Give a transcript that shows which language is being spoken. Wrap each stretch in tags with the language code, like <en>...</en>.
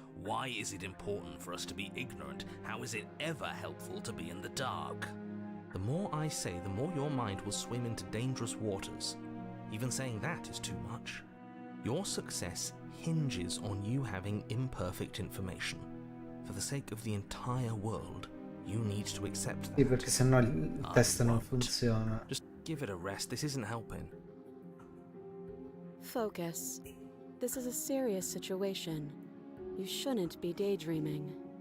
<en>Why is it important for us to be ignorant? How is it ever helpful to be in the dark? The more I say, the more your mind will swim into dangerous waters. Even saying that is too much. Your success hinges on you having imperfect information. For the sake of the entire world, you need to accept that.</en> <it>Sì, perché sennò il test non funziona.</it> <en>Just give it a rest, this isn't helping. Focus. This is a serious situation. You shouldn't be daydreaming.</en>